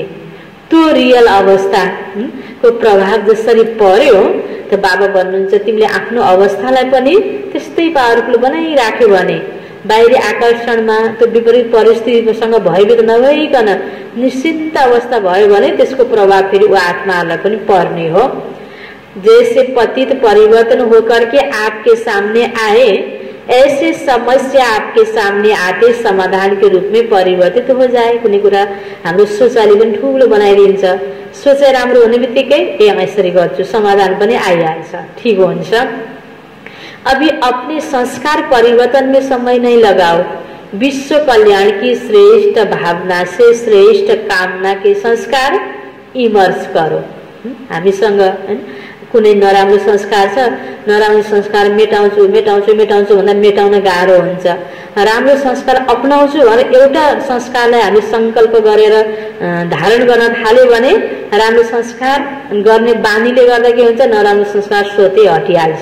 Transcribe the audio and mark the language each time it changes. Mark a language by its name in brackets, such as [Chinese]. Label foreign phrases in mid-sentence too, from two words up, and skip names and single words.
[Nepali] त्यो रियल अवस्था को प्रभाव जसरी पर्यो त बाबा भन्नुहुन्छ तिमीले आफ्नो अवस्थालाई पनि त्यस्तै पावरफुल बनाइराख्यो भने बाहिरी आकर्षणमा त्यो विपरीत परिस्थितिसँग भयभीत नभइकन निश्चिन्त अवस्था भयो भने त्यसको प्रभाव फेरि ऊ आत्मालाई पनि पर्ने हो। [Hindi] जैसे पतित परिवर्तन होकर के आपके सामने आए, ऐसे समस्या आपके सामने आते समाधान के रूप में परिवर्तित हो जाए। [Nepali] कुनै कुरा हाम्रो सोचाइले पनि ठुलो बनाइदिन्छ। सोचाइ राम्रो हुने बित्तिकै यसरी गर्छु, समाधान पनि आइहाल्छ, ठीक हुन्छ। [Hindi] अभी अपने संस्कार परिवर्तन में समय नहीं लगाओ, विश्व कल्याण की श्रेष्ठ भावना से श्रेष्ठ कामना के संस्कार इमर्ज करो। [Nepali] हामीसँग कुनै नराम्रो संस्कार छ, नराम्रो संस्कार मेटाउँछु मेटाउँछु मेटाउँछु भन्दा मेटाउन गाह्रो हुन्छ। राम्रो संस्कार अपनाउँछु भनेर एउटा संस्कारलाई हामी संकल्प गरेर धारण गर्न थाल्यो भने राम्रो संस्कार गर्ने बानीले गर्दा के हुन्छ, नराम्रो संस्कार स्वतै हटिहाल्छ।